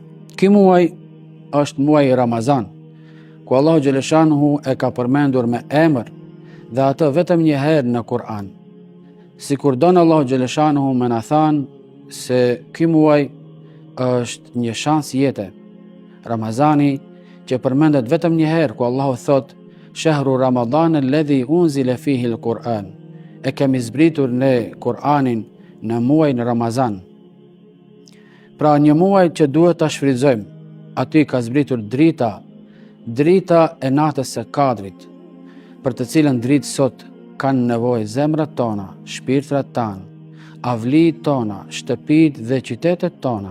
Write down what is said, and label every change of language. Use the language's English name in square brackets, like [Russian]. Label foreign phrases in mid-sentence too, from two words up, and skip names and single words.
[Albanian] Ky muaj është muaj i Ramazan, ku Allahu xhaleshanuhu e ka përmendur me emër dhe atë vetëm një herë në Kur'an. Sikur don Allahu xhaleshanuhu me na thanë se ky muaj është një shans jete. Ramazani që përmendet vetëm një herë, ku Allahu thot: [Arabic] "شهر رمضان الذي أنزل فيه القرآن." [Albanian] E kemi zbritur ne Kur'anin në muajin Ramazan. Pra një muaj që duhet ta shfrytëzojmë. Aty ka zbritur drita e natës së Kadrit, për të cilën dritë sot kanë nevojë zemrat tona, shpirtrat tanë, avlijt tona, shtëpitë dhe qytetet tona.